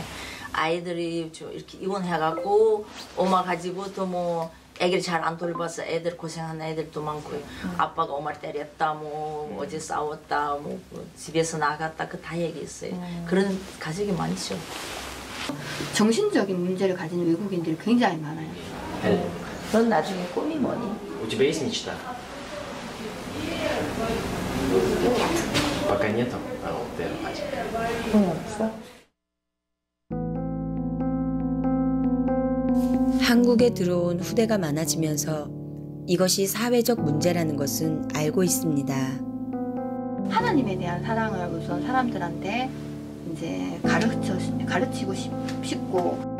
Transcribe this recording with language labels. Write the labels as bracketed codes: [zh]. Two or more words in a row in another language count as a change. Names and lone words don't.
[ko] 아이들이 이렇게 이혼해갖고 엄마 가지고 또 뭐 애기를 잘 안 돌봐서 애들 고생하는 애들도 많고요. 아빠가 엄마를 때렸다, 뭐 어제 싸웠다, 뭐 집에서 나갔다, 그 다 얘기했어요. 그런 가족이 많죠. 정신적인 문제를 가진 외국인들이 굉장히 많아요. 넌 나중에 꿈이 뭐니? [ru] У тебя есть мечта? Пока нету, а вот ты хотел. [ko] 한국에 들어온 후대가 많아지면서 이것이 사회적 문제라는 것은 알고 있습니다. 하나님에 대한 사랑을 우선 사람들한테 이제 가르치고 싶고.